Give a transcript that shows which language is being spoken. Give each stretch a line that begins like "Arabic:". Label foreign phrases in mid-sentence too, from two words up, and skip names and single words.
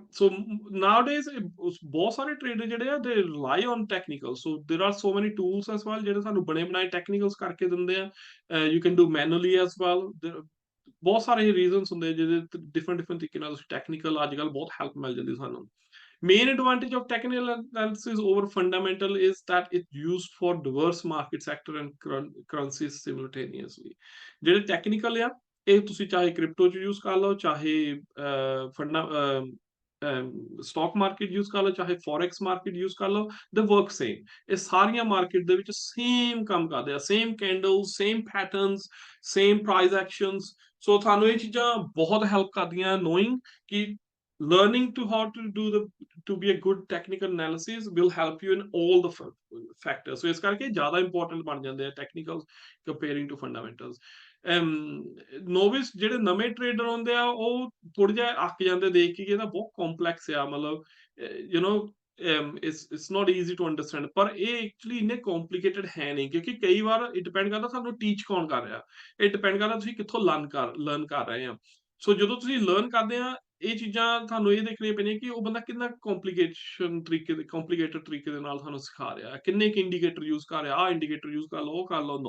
English: so nowadays
Punjabi: ਬਹੁਤ ਸਾਰੇ ਟ੍ਰੇਡਰ ਜਿਹੜੇ ਆ
English: they rely on technical, so there are so many tools as well
Punjabi: ਜਿਹੜੇ ਸਾਨੂੰ ਬਣੇ ਬਣਾਏ ਟੈਕਨੀਕਲਸ ਕਰਕੇ ਦਿੰਦੇ ਆ,
English: you can do manually as well.
Punjabi: ਬਹੁਤ ਸਾਰੇ ਰੀਜ਼ਨਸ ਹੁੰਦੇ ਜਿਹਦੇ ਡਿਫਰੈਂਟ ਤਰੀਕੇ ਨਾਲ ਟੈਕਨੀਕਲ ਅੱਜ ਕੱਲ੍ਹ ਬਹੁਤ ਹੈਲਪ ਮਿਲ ਜਾਂਦੀ ਸਾਨੂੰ।
English: Main advantage of technical analysis over fundamental is that it's used for diverse market sector and currencies simultaneously.
Punjabi: ਜਿਹੜੇ ਟੈਕਨੀਕਲ ਆ ਇਹ ਤੁਸੀਂ ਚਾਹੇ ਕ੍ਰਿਪਟੋ ਚ ਯੂਜ਼ ਕਰ ਲਓ, ਚਾਹੇ ਫੰਡਾ
English: stock market
Punjabi: ਯੂਜ਼ ਕਰ ਲਓ, ਚਾਹੇ
English: forex market
Punjabi: ਯੂਜ਼ ਕਰ ਲਓ,
English: the work same.
Punjabi: ਇਹ ਸਾਰੀਆਂ ਮਾਰਕੀਟ ਦੇ ਵਿੱਚ ਸੇਮ ਕੰਮ ਕਰਦੇ ਆ,
English: same candles, same patterns, same price actions.
Punjabi: ਸੋ ਤੁਹਾਨੂੰ ਇਹ ਚੀਜ਼ਾਂ ਬਹੁਤ ਹੈਲਪ ਕਰਦੀਆਂ
English: ਨੋਇੰਗ ਕਿ learning to how to do to be a good technical analysis will help you in all the factors.
Punjabi: So ਇਸ ਕਰਕੇ ਜ਼ਿਆਦਾ ਇੰਪੋਰਟੈਂਟ ਬਣ ਜਾਂਦੇ ਆ ਟੈਕਨੀਕਲ
English: comparing to fundamentals.
Punjabi: ਨੋਵਿਸ ਜਿਹੜੇ ਨਵੇਂ ਟ੍ਰੇਡਰ ਹੁੰਦੇ ਆ ਉਹ ਥੋੜਾ ਜਿਹਾ ਅੱਕ ਜਾਂਦੇ ਦੇਖ ਕੇ ਕਿ ਇਹਦਾ ਬਹੁਤ ਕੰਪਲੈਕਸ ਆ, ਮਤਲਬ
English: you know it's not easy to understand,
Punjabi: ਪਰ ਇਹ ਐਕਚੁਅਲੀ ਇੰਨੇ ਕੰਪਲਿਕੇਟਡ ਹੈ ਨਹੀਂ, ਕਿਉਂਕਿ ਕਈ ਵਾਰ ਇਹ ਡਿਪੈਂਡ ਕਰਦਾ ਸਾਨੂੰ ਟੀਚ ਕੌਣ ਕਰ ਰਿਹਾ, ਇਹ ਡਿਪੈਂਡ ਕਰਦਾ ਤੁਸੀਂ ਕਿੱਥੋਂ ਲਰਨ ਕਰ ਰਹੇ ਆ। ਸੋ ਜਦੋਂ ਤੁਸੀਂ ਲਰਨ ਕਰਦੇ ਆ ਇਹ ਚੀਜ਼ਾਂ ਤੁਹਾਨੂੰ ਇਹ ਦੇਖਣੀਆਂ ਪੈਣੀਆਂ ਕਿ ਉਹ ਬੰਦਾ ਕਿੰਨਾ ਕੰਪਲੀਕੇਟਡ ਤਰੀਕੇ ਦੇ ਨਾਲ ਤੁਹਾਨੂੰ ਸਿਖਾ ਰਿਹਾ, ਕਿੰਨੇ ਕੁ ਇੰਡੀਕੇਟਰ ਯੂਜ਼ ਕਰ ਰਿਹਾ, ਆਹ ਇੰਡੀਕੇਟਰ ਯੂਜ਼ ਕਰ ਲਓ, ਉਹ ਕਰ ਲਓ।